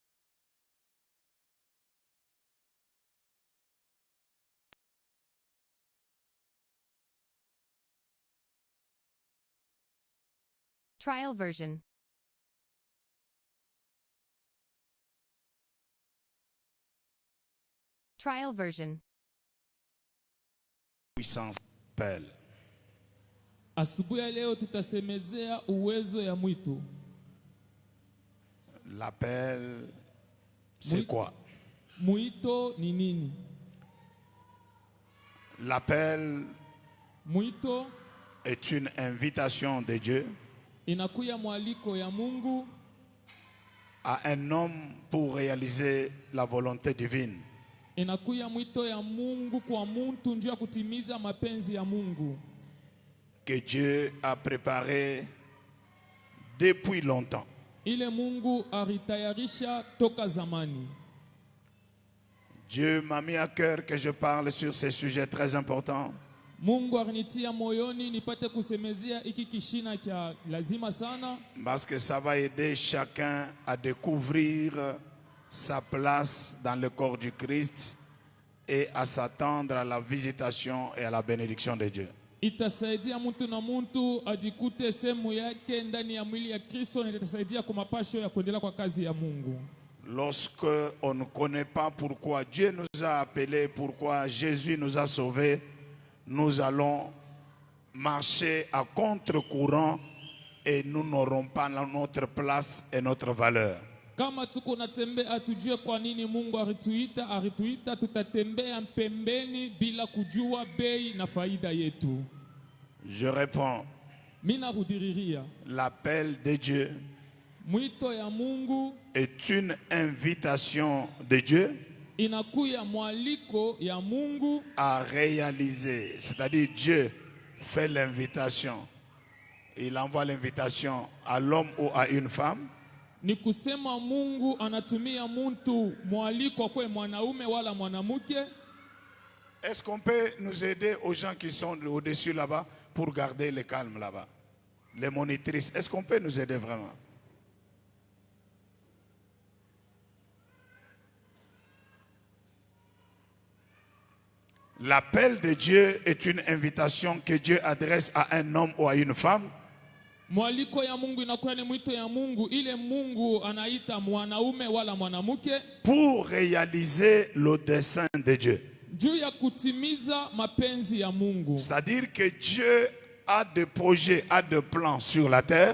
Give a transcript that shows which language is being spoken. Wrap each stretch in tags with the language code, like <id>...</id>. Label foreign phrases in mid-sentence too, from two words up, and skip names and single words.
<en>Trial version. Trial version.</en> <fr>Puissance pelle.</fr> <sw>asubuhi ya leo tutasemezea uwezo ya mwitu.</sw> <fr>L'appel, c'est quoi?</fr> <sw>Mwito ni nini?</sw> <fr>L'appel</fr> <sw>Mwito</sw> <fr>est une invitation de Dieu</fr> <sw>inakuya mwaliko ya Mungu</sw> <fr>à un homme pour réaliser la volonté divine.</fr> <sw>inakuya mwito ya Mungu kwa muntu njia kutimiza mapenzi ya Mungu</sw> <fr>Que Dieu a préparé depuis longtemps.</fr> <sw>ile Mungu alitayarisha toka zamani.</sw> <fr>Dieu m'a mis à cœur que je parle sur ces sujets très importants.</fr> <sw>Mungu alinitia moyoni nipate kusemezea iki kishina kia lazima sana,</sw> <fr>Parce que ça va aider chacun à découvrir sa place dans le corps du Christ et à s'attendre à la visitation et à la bénédiction de Dieu.</fr> <sw>itasaidia mtu na mtu ajikute sehemu yake ndani ya mwili ya Kristo, na itasaidia kwa mapasho ya kuendelea kwa kazi ya Mungu.</sw> <fr>Lorsque on ne connaît pas pourquoi Dieu nous a appelés, pourquoi Jésus nous a sauvés, nous allons marcher à contre-courant et nous n'aurons pas notre place et notre valeur.</fr> <sw>Kama tuko natembea tujue kwa nini Mungu arituita, tutatembea pembeni bila kujua bei na faida yetu.</sw> <fr>Je réponds,</fr> <sw>Mina rudiriria.</sw> <fr>l'appel de Dieu</fr> <sw>Mwito ya Mungu</sw> <fr>est une invitation de Dieu</fr> <sw>inakuya mwaliko ya Mungu</sw> <fr>à réaliser. C'est-à-dire Dieu fait l'invitation. Il envoie l'invitation à l'homme ou à une femme.</fr> <sw>ni kusema Mungu anatumia mtu mwaliko kwa mwanaume wala mwanamke.</sw> <fr>Est-ce qu'on peut nous aider aux gens qui sont au-dessus là-bas pour garder le calme là-bas? Les monitrices, est-ce qu'on peut nous aider vraiment? L'appel de Dieu est une invitation que Dieu adresse à un homme ou à une femme</fr> <sw>Mwaliko ya Mungu inakuwa ni mwito ya Mungu, ile Mungu anaita mwanaume wala mwanamke</sw> <fr>pour réaliser le dessein de Dieu.</fr> <sw>juu ya kutimiza mapenzi ya Mungu.</sw> <fr>C'est-à-dire que Dieu a des projets, a des plans sur la terre.</fr>